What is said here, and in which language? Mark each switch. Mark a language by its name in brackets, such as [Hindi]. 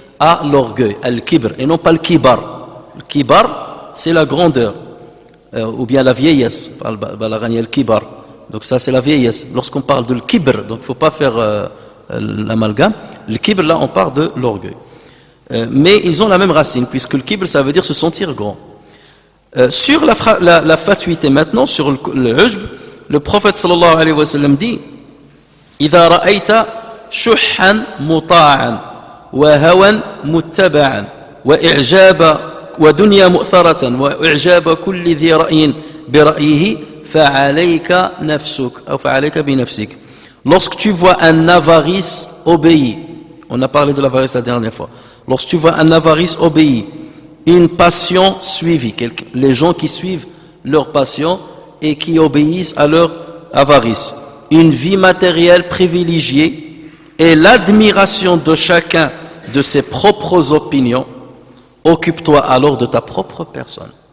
[French] à l'orgueil, al-kibr, et non pas le kibar. Le kibar, c'est la grandeur, ou bien la vieillesse, al-kibar. Donc ça c'est la vieillesse. Lorsqu'on parle de l'kibr, donc il ne faut pas faire l'amalgame, le kibr là on parle de l'orgueil. Mais ils ont la même racine, puisque le kibr ça veut dire se sentir grand. Sur la fatuité maintenant, sur le ujb, le prophète sallallahu alayhi wa sallam dit [Arabic] إذا رأيت شحا مطاعا وهوى متبعا وإعجاب ودنيا مؤثرة وإعجاب كل ذي رأي برأيه فعليك نفسك أو فعليك بنفسك. [French] Lorsque tu vois un avarice obéi, on a parlé de l'avarice la dernière fois, lorsque tu vois un avarice obéi, une passion suivie, les gens qui suivent leur passion et qui obéissent à leur avarice, une vie matérielle privilégiée et l'admiration de chacun de ses propres opinions, occupe-toi alors de ta propre personne.